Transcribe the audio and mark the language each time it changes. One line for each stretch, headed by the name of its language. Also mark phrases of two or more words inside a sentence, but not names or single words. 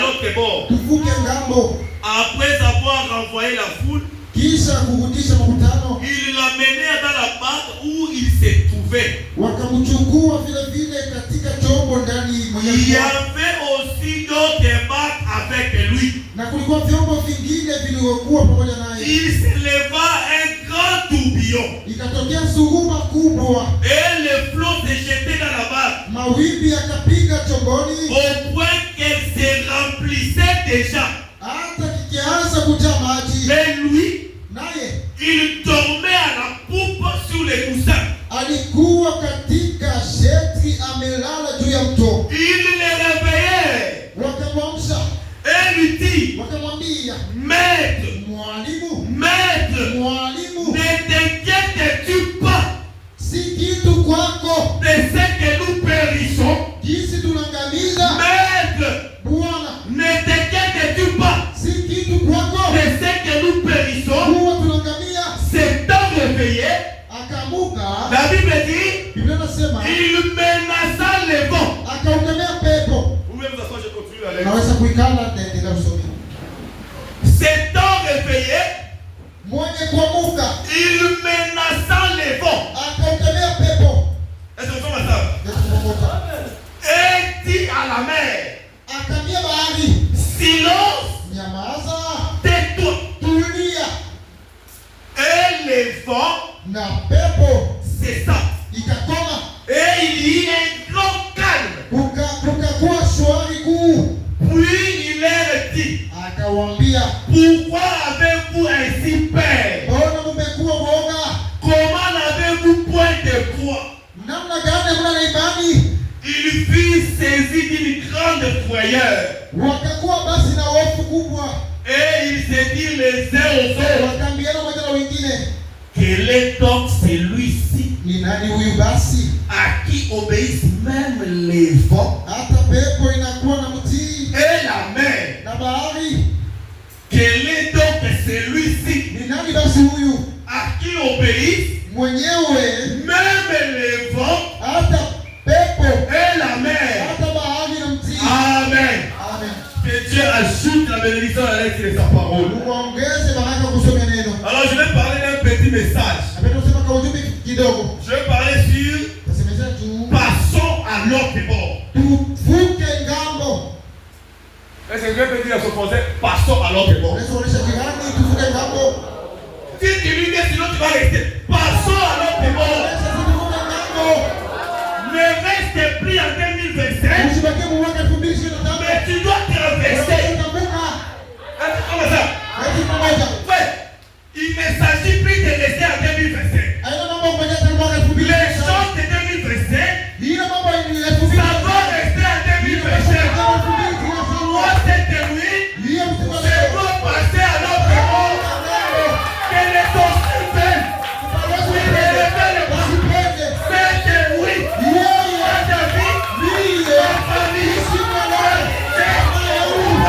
French: l'autre bord.
Swahili: Tuvuke ngambo.
French: Après avoir renvoyé la foule,
Swahili: Kisha kurudisha makutano.
French: il l'amenait dans la barque où il se trouvait.
Swahili: Wakamchukua vile vile katika chombo ndani
French: Il y avait aussi d'autres barques avec lui.
Swahili: na kulikuwa vyombo vingine vilivyokuwa pamoja naye.
French: Il se leva un grand tourbillon.
Swahili: Ikatokea suruba kubwa.
French: Et le flot se jetait dans la barque.
Swahili: Mawimbi yakapiga chomboni.
French: Au point qu'elle se remplissait déjà.
Swahili: Hata kikianza kujaa maji.
French: Et lui,
Swahili: Naye
French: il dormait à la poupe sur les coussins.
Swahili: alikuwa katika sheti amelala juu ya mto.
French: Il le réveillait.
Swahili: Wakamwamsha.
French: Et lui dit,
Swahili: Wakamwambia,
French: Maître,
Swahili: mwalimu,
French: Maître,
Swahili: mwalimu,
French: ne t'inquiètes-tu pas
Swahili: si kitu kwako
French: de ce que nous périssons?
Swahili: jinsi tunangamiza.
French: Maître,
Swahili: Bwana,
French: ne t'inquiètes-tu pas
Swahili: si kitu kwako
French: de ce que nous périssons?
Swahili: huwa tunangamia.
French: S'étant réveillé,
Swahili: Akamuka,
French: la Bible dit,
Swahili: Biblia inasema
French: il menaça le vent.
Swahili: akaukemea pepo.
French: Vous pouvez vous asseoir, je continue la lecture.
Swahili: Naweza kuikala naendelea kusoma.
French: S'étant réveillé,
Swahili: Mwenye kuamuka
French: il menaça le vent.
Swahili: akaukemea pepo.
French: Est-ce que vous comprenez ça? Et dit à la mer,
Swahili: Akaambia bahari,
French: silence,
Swahili: nyamaza,
French: tais-toi.
Swahili: tulia.
French: Et le vent
Swahili: Na pepo
French: cessa.
Swahili: ikakoma.
French: Et il y eut un grand calme.
Swahili: Kukakuwa shwari kuu.
French: Puis il leur dit,
Swahili: Akawaambia,
French: pourquoi avez-vous ainsi peur?
Swahili: mbona mmekuwa woga?
French: Comment n'avez-vous point de foi?
Swahili: Namna gani mna imani?
French: Il fut saisi d'une grande frayeur.
Swahili: Wakakuwa basi na hofu kubwa.
French: Et il se dit les uns aux autres,
Swahili: Wakaambiana moja na wengine,
French: quel est donc celui-ci
Swahili: ni nani huyu basi
French: à qui obéissent même les vents
Swahili: hata pepo inakuwa na mtii
French: et la mer?
Swahili: na bahari?
French: Quel est donc celui-ci
Swahili: Ni nani basi huyu
French: à qui obéissent
Swahili: mwenyewe
French: même les vents
Swahili: hata pepo
French: et la mer?
Swahili: hata bahari na mtii?
French: Amen.
Swahili: Amen.
French: Que Dieu ajoute la bénédiction à la lettre de sa parole.
Swahili: Muongeze baraka kusoma neno.
French: Alors je vais parler d'un petit message.
Swahili: Napenda kusema kwa ujumbe kidogo.
French: Je vais parler sur
Swahili: Tasemeza tu
French: passons à l'autre bord.
Swahili: tuvuke ngambo.
French: Est-ce que quelqu'un peut dire à son français, passons à l'autre bord?
Swahili: Unaweza kuonesha jirani tuvuke ngambo.
French: Si tu lui dis sinon tu vas rester. Passons à l'autre bord.
Swahili: Unaweza tuvuke ngambo.
French: Ne reste plus en 2025.
Swahili: Usibakie mu mwaka 2025.
French: Mais tu dois traverser.
Swahili: Utavuka.
French: Comment ça?
Swahili: Hadi pamoja.
French: Ouais. Il ne s'agit plus de rester en 2025.
Swahili: Haina mambo kufanya tena mwaka
French: Les 2025. choses de 2025,
Swahili: Hilo mambo ni
French: ça doit rester en 2025. Moi, cette nuit, je dois passer à l'autre bord. Quel est ton style? Oui, le bras. C'est oui. Ta vie, ta famille,